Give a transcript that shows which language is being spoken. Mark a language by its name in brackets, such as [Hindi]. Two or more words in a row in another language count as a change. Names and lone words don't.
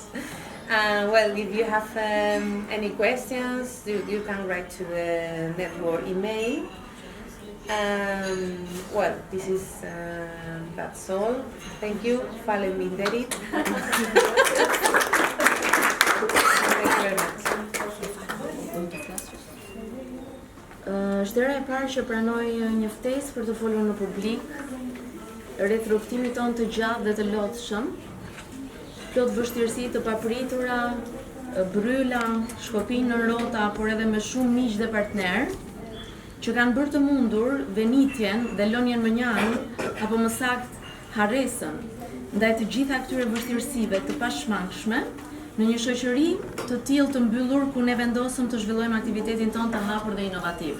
[English] Well, if you have any questions, you can write to the network email. Well, this is that's all. Thank you. Fale minderit. Thank you very much. [Albanian] Është hera e parë që pranoj një ftesë për të folur në publik rreth rrugtimit tonë të gjatë dhe të lodhshëm, plot vështirësi të papritura, bryla, shkopin në rrota, por edhe me shumë miq dhe partner, që kanë bërë të mundur venitjen dhe lënien më njarë, apo më sakt harresën, ndaj të gjitha këtyre vështirësive të pashmangshme, në një shoqëri të tillë të mbyllur ku ne vendosëm të zhvillojmë aktivitetin tonë të hapur dhe inovativ.